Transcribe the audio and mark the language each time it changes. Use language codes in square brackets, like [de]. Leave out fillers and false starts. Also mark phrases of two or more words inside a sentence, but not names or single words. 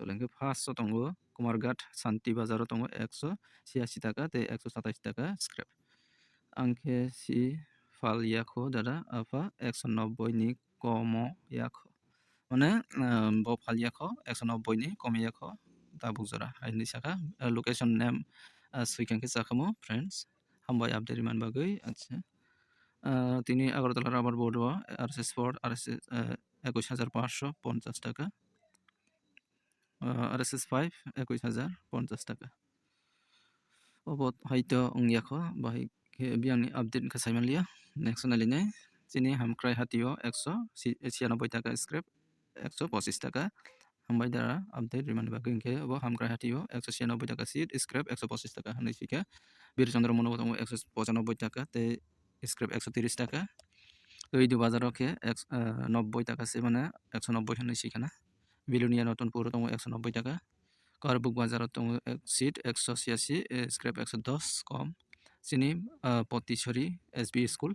[trp] chole hingke first o tongo kumarghat shanti bazar o tongo 186 টাকা te 127 টাকা scrap angke si fal yakho dada apa 190 ni komo yakho mane bo fal yakho 190 ni komo yakho tabuk jora haini saka location name suikangke chakamo friends hambai update man bagui acha tini agartala rubber board o RSS4 RSS 21550 টাকা RSS5 21050 টাকা obot haito ongyakho bahai biangni update kha saimanlia next naline chini hamkrai hatio 196 টাকা scrap 125 টাকা hambai dara update riman bagui hingke obo hamkrai hatio 196 টাকা seat scrap 125 টাকা hanai sika birchandra mono 195 টাকা te scrap 130 টাকা Oidu bazaro ke 90 টাকা se মানে 190 hanai sikana bilunia নতুনপুর tongo 190 টাকা Karbuk bazar tongo seat 186 scrap 110 kom sini Potishori SB school